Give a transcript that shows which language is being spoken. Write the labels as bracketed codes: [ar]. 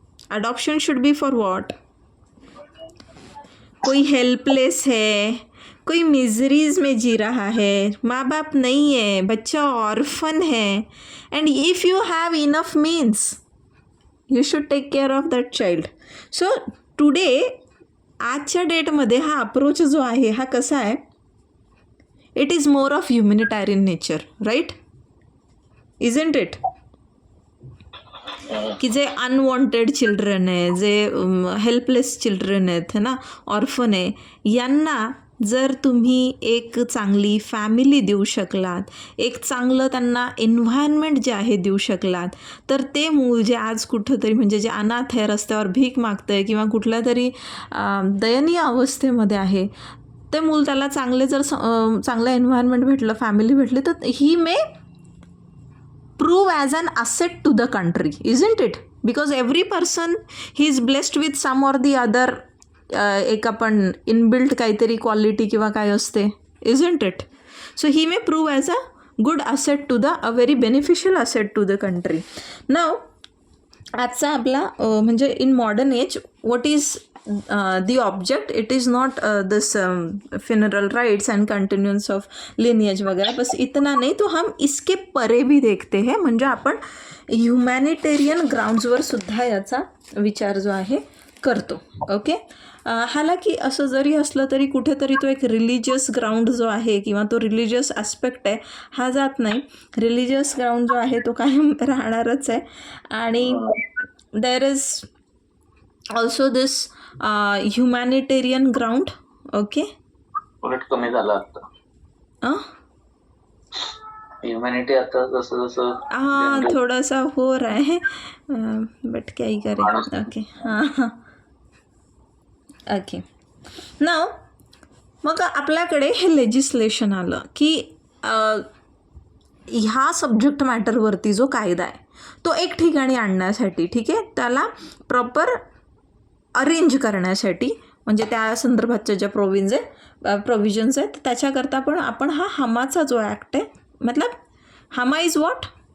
[en] Adoption should be for what? [hi] कोई helpless है, कोई मिजरीज में जी रहा है, माँ बाप नहीं है, बच्चा ऑर्फन है, [en] And if you have enough means you should take care of that child. [mr] So today, आजच्या डेटमध्ये हा अप्रोच जो आहे हा कसा आहे? [en] It is more of humanitarian nature, right? Isn't it? [mr] की जे अनवॉन्टेड चिल्ड्रन आहे, जे हेल्पलेस चिल्ड्रन आहेत है ना, ऑर्फन आहे, यांना जर तुम्ही एक चांगली फॅमिली देऊ शकलात, एक चांगलं त्यांना एन्व्हायरमेंट जे आहे देऊ शकलात, तर ते मूल जे आज कुठंतरी म्हणजे जे अनाथ आहे, रस्त्यावर भीक मागतं आहे किंवा कुठल्या तरी दयनीय अवस्थेमध्ये आहे, ते मूल त्याला चांगले जर चांगलं एन्व्हायरमेंट भेटलं, फॅमिली भेटली, तर [en] He may prove as an asset to the country, isn't it? Because every person he is blessed with some or the other [mr] एक आपण इनबिल्ट काहीतरी क्वालिटी किंवा काय असते, [en] isn't it? So he may prove as a good asset to the, a very beneficial asset to the country. Now [mr] आजचा आपला म्हणजे [en] In modern age what is the object? It is not this funeral rites and continuance of lineage [hi] वगैरह, बस इतना नहीं, तो हम इसके परे भी देखते हैं. [mr] म्हणजे आपण ह्युमॅनिटेरियन ग्राउंड्सवर सुद्धा याचा विचार जो आहे करतो. ओके, हालाकी असं जरी असलं तरी कुठेतरी तो एक रिलिजियस ग्राउंड जो आहे किंवा तो रिलिजियस ॲस्पेक्ट आहे हा जात नाही. रिलिजियस ग्राउंड जो आहे तो कायम राहणारच आहे. आणि [en] There is also this humanitarian ground. Okay, [mr] उलट कमी झालं आता ह्युमॅनिटी. आता जसं जसं [hi] हाँ थोडासा हो रहा है, बट क्या ही करें. ओके, हां ओके. [mr] नाव मग आपल्याकडे हे लेजिस्लेशन आलं की ह्या सब्जेक्ट मॅटरवरती जो कायदा आहे तो एक ठिकाणी आणण्यासाठी, ठीक आहे, त्याला प्रॉपर अरेंज करण्यासाठी, म्हणजे त्या संदर्भातच्या ज्या प्रोव्हिजन्स आहेत त्याच्याकरता पण आपण हा हमाचा जो ॲक्ट आहे, मतलब हमा इज व्हॉट?